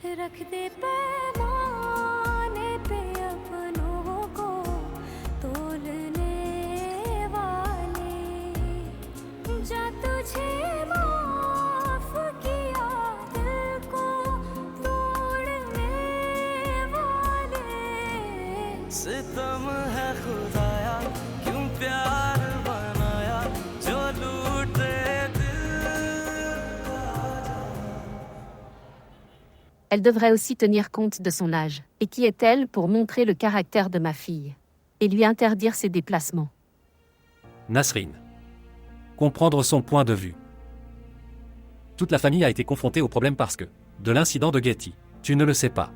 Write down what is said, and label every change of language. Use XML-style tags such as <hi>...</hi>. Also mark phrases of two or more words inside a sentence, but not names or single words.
<hi>रख दे पैमाने पे अपनों को तोलने वाले जा तुझे माफ किया दिल को तोड़ने वाले सितम है खुदाया क्यों प्यार बनाया जो लूटे</hi> <fr>Elle devrait aussi tenir compte de son âge. Et qui est-elle pour montrer le caractère de ma fille? Et lui interdire ses déplacements. Nasrine. Comprendre son point de vue. Toute la famille a été confrontée au problème parce que, de l'incident de Getty, tu ne le sais pas.</fr>